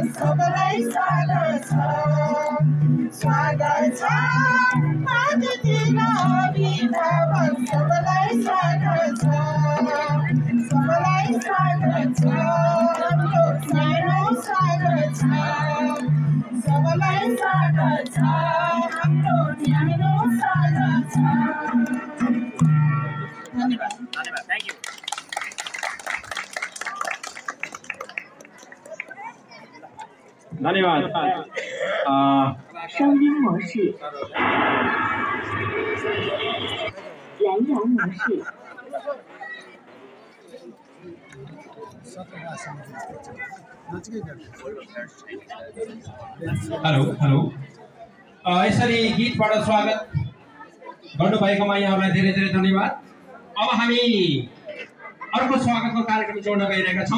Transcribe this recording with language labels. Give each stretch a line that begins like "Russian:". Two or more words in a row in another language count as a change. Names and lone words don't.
Nepali: सबैलाई स्वागत छ स्वागत छ अतिथि र अभिभावक सबैलाई स्वागत छ सबैलाई स्वागत छ हाम्रो सानो स्वागत छ सबैलाई स्वागत छ हाम्रो न्यानो स्वागत छ धन्यवाद
English: Thank you धन्यवाद
Chinese: 声音模式，蓝牙模式。
English: Hello hello
Nepali: यसरी गीतबाट स्वागत गर्नुभएकोमा यहाँहरूलाई धेरै धेरै धन्यवाद अब हामी अर्को स्वागतको कार्यक्रम जोड्न गइरहेका छौँ